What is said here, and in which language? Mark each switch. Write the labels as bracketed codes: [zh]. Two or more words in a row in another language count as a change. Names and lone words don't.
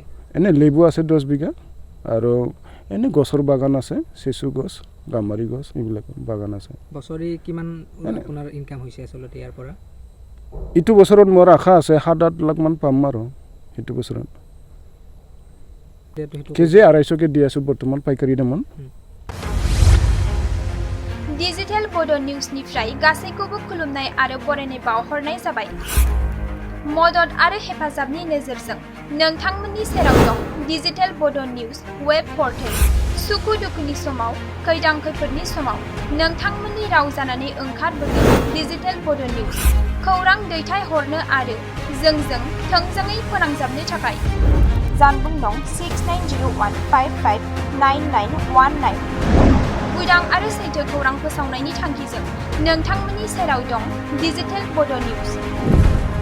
[as] এনে লেবু আছে 10 বিঘা আৰু এনে গছৰ বাগান আছে চেচু গছ গামাৰি গছ এইবিলাক বাগান আছে বছৰি কিমান আপোনাৰ ইনকাম হৈছে আসলতে ইয়াৰ পৰা ইটো বছৰত মোৰ আশা আছে 7-8 লাখ মান পাম আৰু ইটো বছৰত কেজি 250 কে দি আছো বৰ্তমান পাইকাৰী দামত [brx] डिजिटेल बोडो निउजनिफ्राय गासैखौबो खुलुमनाय आरो बरायनाय बावहरनाय जाबाय मदद आरो हेफाजाबनि नोजोरजों नोंथांमोननि सेराव दं डिजिटेल बोडो निउज वेब पर्टेल सुखु दुखुनि समाव खैदां खैफोदनि समाव नोंथांमोननि राव जानानै ओंखारबोगोन डिजिटेल बोडो निउज खौरां दैथायहरनो आरो जोंजों थोंजोङै फोनांजाबनो थाखाय जानबुं दं 6901559919 उदां आरो सैथो खौरां फोसावनायनि थांखिजों नोंथांमोननि सेराव दं डिजिटेल बोडो निउज